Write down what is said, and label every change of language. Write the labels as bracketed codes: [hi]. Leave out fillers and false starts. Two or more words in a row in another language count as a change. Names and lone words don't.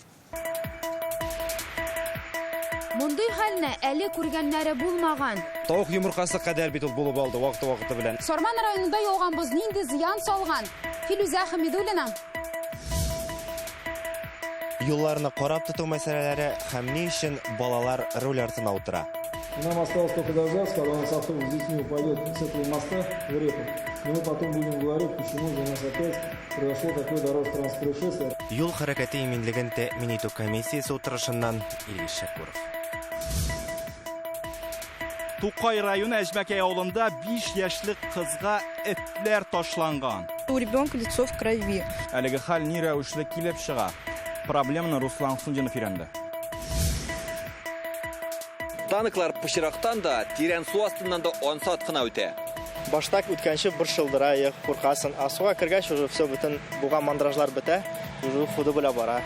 [tt] Мондый хәлне әле күргәннәре булмаган. Тауык йомыркасы кадәр бит ул булып алды вакыты белән. Сорман районында яуган боз нинди зыян салган? Филүзә Хәмидуллина. Юлларны карап тоту мәсьәләләре һәм ни өчен балалар руль артына утыра. [ru] Нам осталось только дождаться, когда у нас автобус с детьми упадет с этого моста в реку. И мы потом будем говорить, почему же у нас опять произошло такое дорожно-транспортное происшествие. [tt] Юл хәрәкәте иминлеген тәэмин итү комиссиясе утырышыннан Илгиз Шәкүров. Тукай районы Әҗмәкәй авылында 5 яшьлек кызга этләр ташланган. [ru] У ребенка лицо в крови. [tt] Әлеге хәл ни рәвешле килеп чыга? Проблеманы Руслан Сунҗинов өйрәнде. Танклар пычрактан да, тирән су астыннан да 10 саат кына үтә. Баштак үткәнче бер шылдыра, куркасын. Асуга кергәч [ru] уже все [tt] бөтен булган мандражлар бетә, уже худы белә бара.